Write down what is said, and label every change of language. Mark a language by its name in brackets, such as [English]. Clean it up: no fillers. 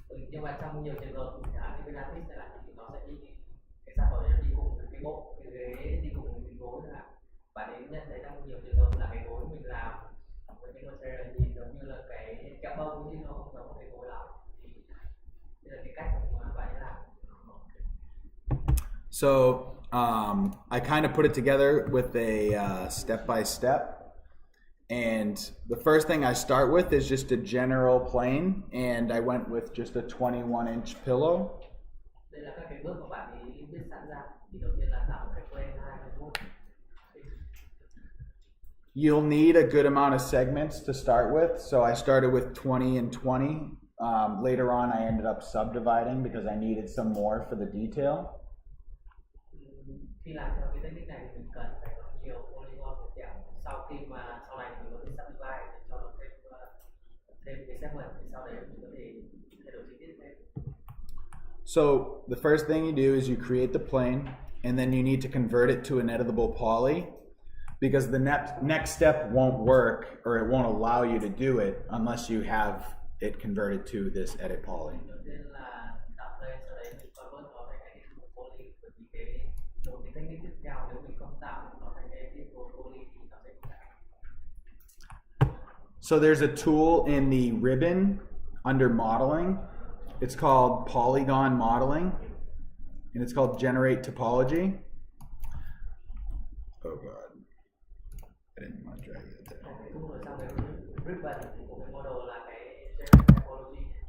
[Vietnamese] Nhưng mà trong nhiều trường hợp thì cái artist lại thì nó sẽ đi cái sản phẩm đấy nó đi cùng cái bộ cái ghế đi cùng cái gối là bạn ấy nhận thấy trong nhiều trường hợp là cái gối mình làm với cái material thì giống như là cái kẹo bông chứ nó không giống cái gối lắm. Thì đây là cái cách mà bạn ấy làm. [English] So I kind of put it together with a step-by-step. And the first thing I start with is just a general plane, and I went with just a 21-inch pillow. [Vietnamese] Đây là các cái bước mà bạn ấy viết sẵn ra. Thì đầu tiên là tạo một cái plane 21. [English] You'll need a good amount of segments to start with. So I started with 20 and 20. Later on, I ended up subdividing because I needed some more for the detail. [Vietnamese] Khi làm theo cái technique này thì mình cần phải có nhiều polygon của kẹo. Sau khi mà sau này mình có thể subdivide để cho nó thêm cái segment thì sau đấy mình có thể thay đổi chi tiết thêm. [English] So the first thing you do is you create the plane, and then you need to convert it to an editable poly, because the next step won't work, or it won't allow you to do it unless you have it converted to this edit poly. [Vietnamese] Đầu tiên là tạo plane, sau đấy mình convert nó thành editable poly, bởi vì cái technique tiếp theo nếu mình không tạo nó thành editable poly thì nó sẽ không tạo. [English] So there's a tool in the ribbon under modeling. It's called polygon modeling, and it's called generate topology. Oh God, I didn't want to drag it there. [Vietnamese] Cái tool ở trong cái ribbon của cái model là cái generate topology.